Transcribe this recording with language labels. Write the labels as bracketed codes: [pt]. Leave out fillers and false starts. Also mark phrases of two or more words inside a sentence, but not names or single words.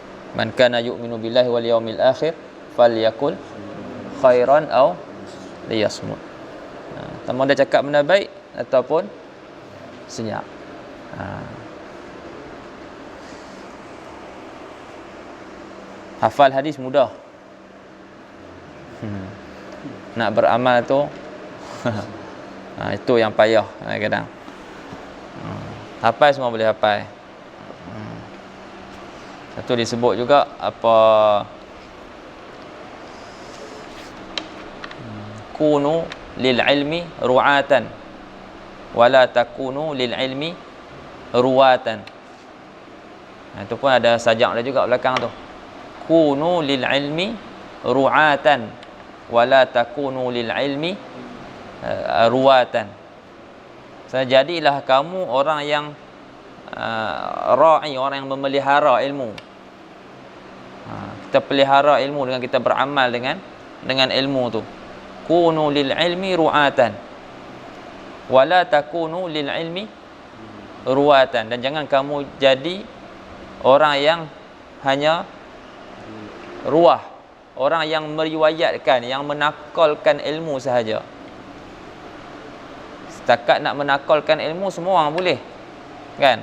[ar] من كان يؤمن بالله واليوم الآخر فليقل خيرا أو ليصمت. [ms] Sama dia cakap benda baik ataupun senyap. Hafal hadis mudah. Nak beramal tu itu yang payah kadang. Hafal semua boleh hafal. Satu disebut juga apa, [ar] كونوا للعلم رعاة ولا تكونوا للعلم رواة. [ms] Itu pun ada sajak dia juga belakang tu. [ar] كونوا للعلم رعاة ولا تكونوا للعلم رواة. [ms] Jadilah kamu orang yang ra'i, orang yang memelihara ilmu. Kita pelihara ilmu dengan kita beramal dengan ilmu tu. [ar] كونوا للعلم رعاة ولا تكونوا للعلم رواة. [ms] Dan jangan kamu jadi orang yang hanya ruah, orang yang meriwayatkan, yang menakalkan ilmu sahaja. Setakat nak menakalkan ilmu semua orang boleh, kan?